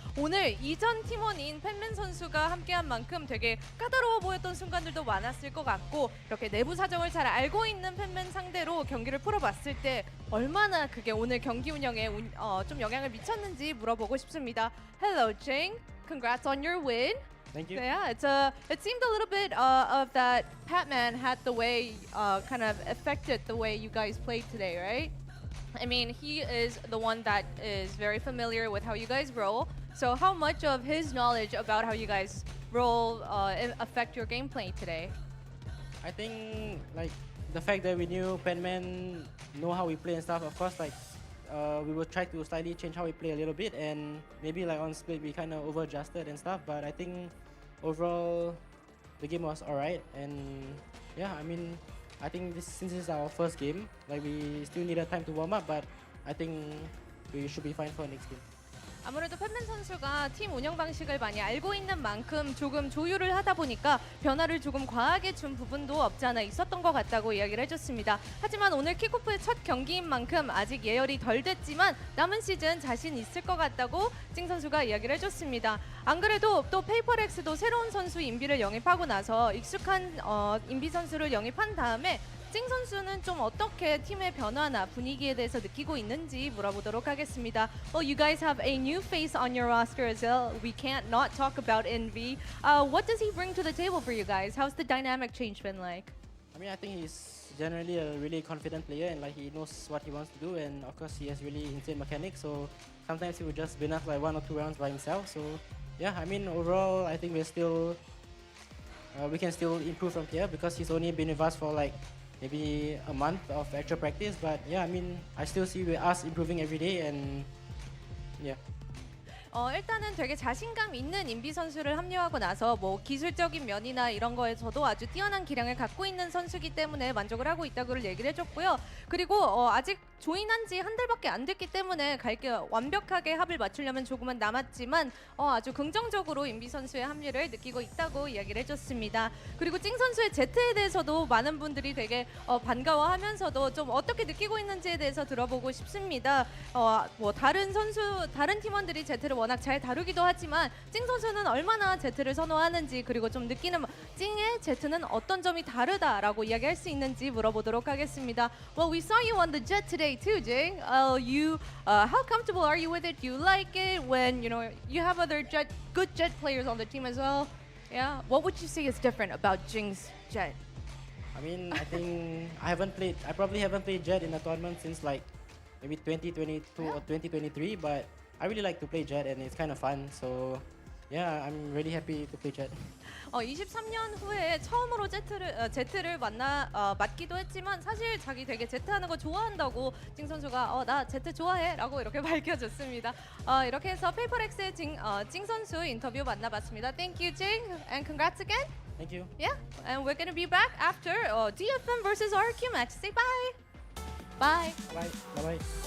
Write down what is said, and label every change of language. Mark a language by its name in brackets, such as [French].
[Korean] 오늘 이전 팀원인 팬맨 선수가 함께한 만큼 되게 까다로워 보였던 순간들도 많았을 것 같고 이렇게 내부 사정을 잘 알고 있는 팬맨 상대로 경기를 풀어봤을 때 얼마나 그게 오늘 경기 운영에 좀 영향을 미쳤는지 물어보고 싶습니다. [English] Hello, Jing. Congrats on your win. Thank you. Yeah, it seemed a little bit of that Patman had the way kind of affected the way you guys played today, right? I mean, he is the one that is very familiar with how you guys roll. So how much of his knowledge about how you guys roll affect your gameplay today? I think like the fact that we knew Penman know how we play and stuff. Of course, like we will try to slightly change how we play a little bit, and maybe like on split we kind of over adjusted and stuff. But I think overall the game was alright, and yeah, I mean, I think since this is our first game, like we still needed time to warm up, but I think we should be fine for next game. [Korean] 아무래도 팬맨 선수가 팀 운영 방식을 많이 알고 있는 만큼 조금 조율을 하다 보니까 변화를 조금 과하게 준 부분도 없지 않아 있었던 것 같다고 이야기를 해줬습니다. 하지만 오늘 킥오프의 첫 경기인 만큼 아직 예열이 덜 됐지만 남은 시즌 자신 있을 것 같다고 찡 선수가 이야기를 해줬습니다. 안 그래도 또 페이퍼렉스도 새로운 선수 인비를 영입하고 나서 익숙한 인비 선수를 영입한 다음에 찡 선수는 좀 어떻게 팀의 변화나 분위기에 대해서 느끼고 있는지 물어보도록 하겠습니다. [English] Well, you guys have a new face on your roster as well. We can't not talk about Envy. What does he bring to the table for you guys? How's the dynamic change been like? I mean, I think he's generally a really confident player, and like he knows what he wants to do, and of course he has really insane mechanics. So sometimes he would just win us like 1 or 2 rounds by himself. So yeah, I mean overall, I think we're still we can still improve from here because he's only been with us for like maybe a month of actual practice. But yeah, I mean, I still see us improving every day, and yeah. [Korean] 일단은 되게 자신감 있는 인비 선수를 합류하고 나서 뭐 기술적인 면이나 이런 거에서도 아주 뛰어난 기량을 갖고 있는 선수이기 때문에 만족을 하고 있다고 얘기를 해줬고요. 그리고 아직 조인한 지 한 달밖에 안 됐기 때문에 완벽하게 합을 맞추려면 조금은 남았지만 아주 긍정적으로 인비 선수의 합류를 느끼고 있다고 이야기를 해줬습니다. 그리고 찡 선수의 제트에 대해서도 많은 분들이 되게 반가워하면서도 좀 어떻게 느끼고 있는지에 대해서 들어보고 싶습니다. 뭐 다른 팀원들이 제트를 워낙 잘 다루기도 하지만 찡 선수는 얼마나 제트를 선호하는지 그리고 좀 느끼는 찡의 제트는 어떤 점이 다르다라고 이야기할 수 있는지 물어보도록 하겠습니다. [English] Well, we saw you on the jet today too, Jing. How comfortable are you with it? Do you like it when you have other good jet players on the team as well? Yeah. What would you say is different about Jing's jet? I mean, I think I probably haven't played Jet in a tournament since like maybe 2022 or 2023, but I really like to play Jet and it's kind of fun. So yeah, I'm really happy to play Jet. [Korean] 23년 후에 처음으로 제트를 맡기도 했지만 사실 자기 되게 제트 하는 거 좋아한다고 찡 선수가 나 제트 좋아해 라고 이렇게 밝혀줬습니다. 이렇게 해서 페이퍼렉스의 찡 선수 인터뷰 만나봤습니다. [English] Thank you, Jing, and congrats again. Thank you. Yeah, and we're gonna be back after DFM versus RQ match. Say bye. Bye. Bye. Bye.